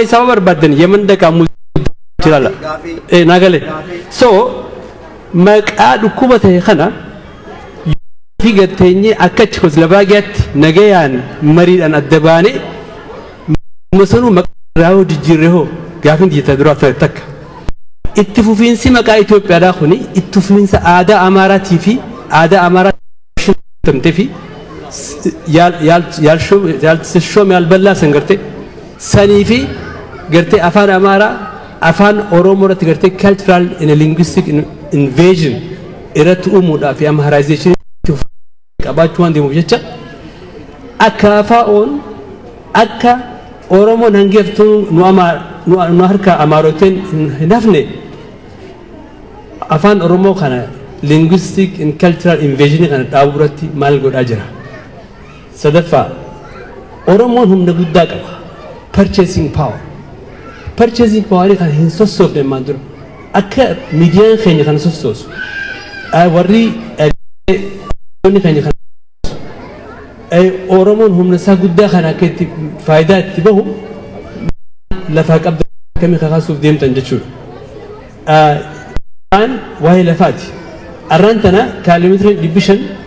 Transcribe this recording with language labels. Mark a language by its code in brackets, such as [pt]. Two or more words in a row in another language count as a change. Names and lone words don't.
[om] saba barbaadan yemen dhaqaa jiraala nagale so maqaa dhukkuba ta'e kana fi gateenye akka Chekoslovaakiyaatti nagayaan mariidhaan adda baane masanuu maqaa raawuu jijjiirree hoo gaafiin tiyya duraa ta'e takka itti fufiinsi maqaa Itoophiyaadhaa kuni itti fufiinsa aadaa Amaaraatii fi aadaa Amaaraa tamtee fi yaalsishoom yaalballaa san gartee sanii fi gartee afaan Amaaraa afaan Oromoo irratti gartee [en] cultural and linguistic invasion [om] irratti uumuudhaa fi Amaaraayizeeshinii qabaachuu waan deemuuf jecha akka afaa'oon akka Oromoon hangeeftuu nu harka Amaaroteen hin hafne afaan oromoo kana [en] linguistic and cultural invasion [om] kana dhaaburatti maal godhaa jira sadaffaa oromoon humna guddaa qaba [en] purchasing power [om] kan hin sossoofne maan dura akka miidiyaan keenya kana sossoosu warri keenya kana oromoon humna isaa guddaa kana akka itti faayidaa itti bahu lafaa qabda akkamii kakaasuuf deemtan jechuudha waa'ee lafaati arraan tana kiiloomeetira 500